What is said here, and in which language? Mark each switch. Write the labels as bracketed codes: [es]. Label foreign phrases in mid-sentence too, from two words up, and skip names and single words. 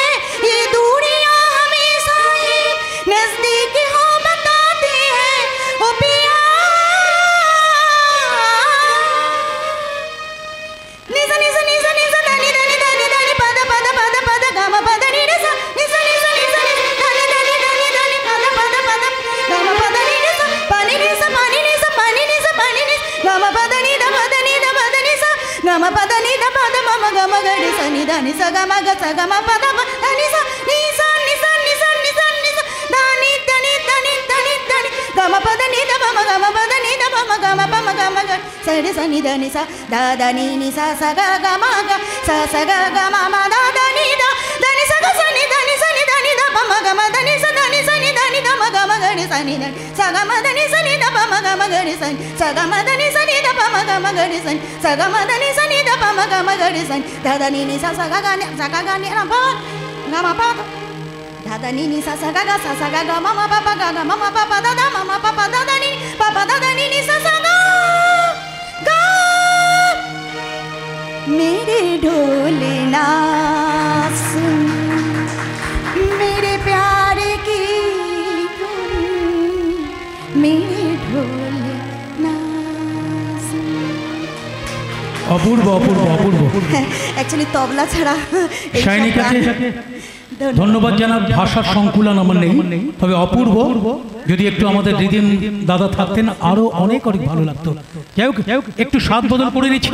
[hi] ये दूरियां हमेशा ही नजदीक हो बताती है। ओ पिया निजा निजा निजा निजा दानी दानी दानी दानी पद पद पद पद गम पद नि निजा निजा निजा निजा दानी दानी दानी दानी पद पद पद गम पद नि निजा पानी निजा पानी निजा पानी निजा पानी निजा गम पद नि द पद निजा गम पद नि द पद मम गम गरि स नि दानी स गम ग स गम पद दानी स निजा निजा निजा निजा निजा दानी दानी दानी दानी दानी गम पद नि द मम गम पद नि द मम गम पम गम ग स रि स नि द नि सा दा दा नि नि सा स ग ग म ग स स ग ग म म दा दा नि द दा नि स ग स नि द नि स नि द नि द प म ग म द नि स द नि स नि द नि द म ग म ग रि स नि द स ग म द नि स नि द प म ग म ग रि स नि स ग म द नि स नि द प म ग म ग रि स नि स ग म द नि स नि द प म ग म ग रि स नि दा दा नि नि सा स ग ग नि स ग ग नि र प ग म प दा दा नि नि सा स ग ग स स ग ग म म प प ग ग म म प प दा दा म म प प दा दा नि प प दा दा नि नि सा स ग ग मेरे ढोल ना सुन मेरे प्यार की धुन, मेरे ढोल ना सुन। [bn] অপূর্ব অপূর্ব অপূর্ব। অ্যাকচুয়ালি তবলা ছাড়া এইসব শাইনি কাছে গান- ধন্যবাদ জানাব। ভাষার সংকুলন আমার নেই, তবে অপূর্ব। যদি একটু আমাদের রিদিম দাদা থাকতেন আরো অনেক অনেক ভালো লাগতো। যাই হোক, একটু স্বাদ বদল করে নিচ্ছি।